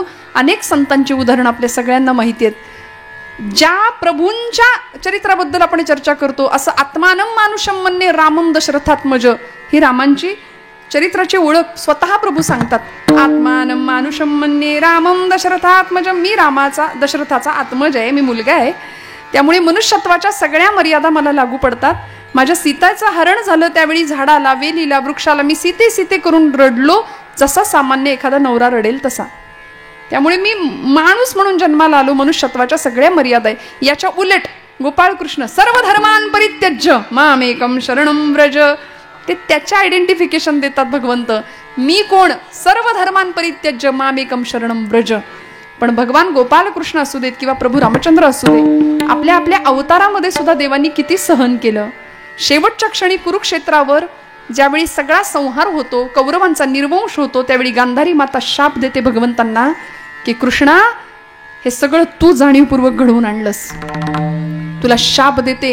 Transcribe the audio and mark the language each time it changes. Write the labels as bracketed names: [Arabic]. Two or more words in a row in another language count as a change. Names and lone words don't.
[Marathi] अनेक संतांची उदाहरणं आपल्या सगळ्यांना माहिती आहेत. ज्या प्रभूंच्या चरित्राबद्दल आपण चर्चा करतो, असं [Sanskrit] आत्मानं मानुषम मन्ये रामम दशरथात्मज, [Marathi] ही रामांची चरित्राची ओळख स्वतः प्रभू सांगतात. [Sanskrit] आत्मानं मानुषम मन्ये रामम दशरथात्मज, [Marathi] मी रामाचा, दशरथाचा आत्मज आहे, मी मुलगा आहे, त्यामुळे मनुष्यत्वाच्या सगळ्या मर्यादा मला लागू पडतात. माझ्या सीताचं हरण झालं त्यावेळी झाडाला, वेलीला, वृक्षाला मी सीते सीते करून रडलो, जसा सामान्य एखादा नवरा रडेल तसा. त्यामुळे मी माणूस म्हणून जन्माला आलो, मनुष्यत्वाच्या सगळ्या मर्यादा आहे. याच्या उलट गोपाळकृष्ण [Sanskrit] सर्व धर्मान परित्यज्य मामेकम शरणम व्रज, [Marathi] ते त्याचे आयडेंटिफिकेशन देतात भगवंत. मी कोण? [Sanskrit] सर्व धर्मान परित्यज्य मामेकम शरणम व्रज. [Marathi] पण भगवान गोपालकृष्ण असू देत किंवा प्रभू रामचंद्र असू दे, आपल्या आपल्या अवतारामध्ये सुद्धा देवांनी किती सहन केलं. शेवटच्या क्षणी कुरुक्षेत्रावर ज्यावेळी सगळा संहार होतो, कौरवांचा निर्वंश होतो, त्यावेळी गांधारी माता शाप देते भगवंतांना की कृष्णा, हे सगळं तू जाणीवपूर्वक घडवून आणलंस, तुला शाप देते.